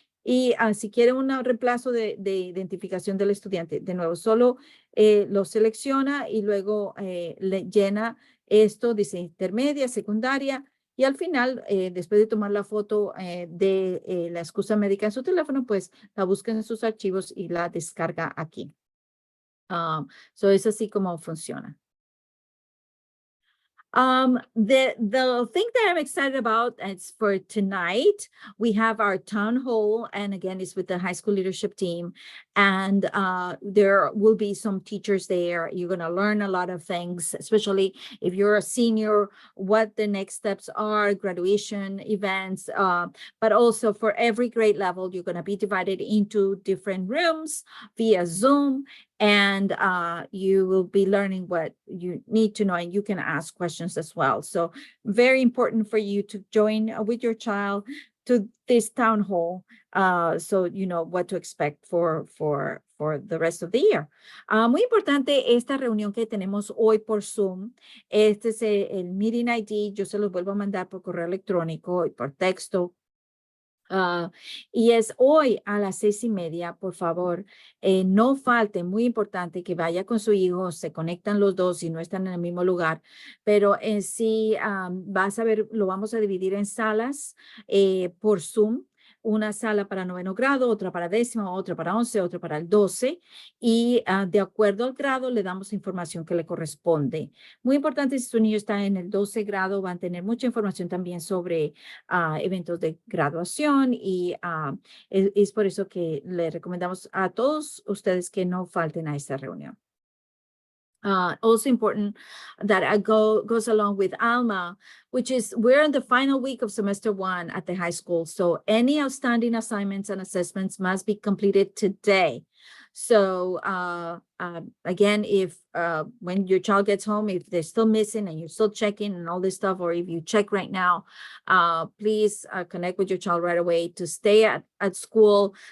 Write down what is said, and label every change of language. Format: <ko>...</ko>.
<es>Y si quiere un reemplazo de identificación del estudiante, de nuevo, solo lo selecciona y luego le llena esto, dice intermedia, secundaria, y al final, después de tomar la foto de la excusa médica en su teléfono, pues la busca en sus archivos y la descarga aquí. Es así como funciona.</es> <en>The thing that I'm excited about is for tonight, we have our town hall, and again, it's with the high school leadership team, and there will be some teachers there. You're going to learn a lot of things, especially if you're a senior, what the next steps are, graduation events, but also for every grade level, you're going to be divided into different rooms via Zoom, and you will be learning what you need to know, and you can ask questions as well. So very important for you to join with your child to this town hall, so you know what to expect for the rest of the year.</en> <es>Muy importante esta reunión que tenemos hoy por Zoom. Este es el meeting ID. Yo se los vuelvo a mandar por correo electrónico y por texto. Y es hoy a las 6:30, por favor, no falte, muy importante que vaya con su hijo, se conectan los dos y no están en el mismo lugar, pero sí vas a ver, lo vamos a dividir en salas por Zoom. Una sala para 9º grado, otra para 10º, otra para 11, otra para el 12, y de acuerdo al grado le damos información que le corresponde. Muy importante, si su niño está en el 12 grado, van a tener mucha información también sobre eventos de graduación, y es por eso que le recomendamos a todos ustedes que no falten a esta reunión.</es> <en>Also important that goes along with ALMA, which is we're in the final week of semester 1 at the high school. So any outstanding assignments and assessments must be completed today. So again, if when your child gets home, if they're still missing and you're still checking and all this stuff, or if you check right now, please connect with your child right away to stay at school.</en>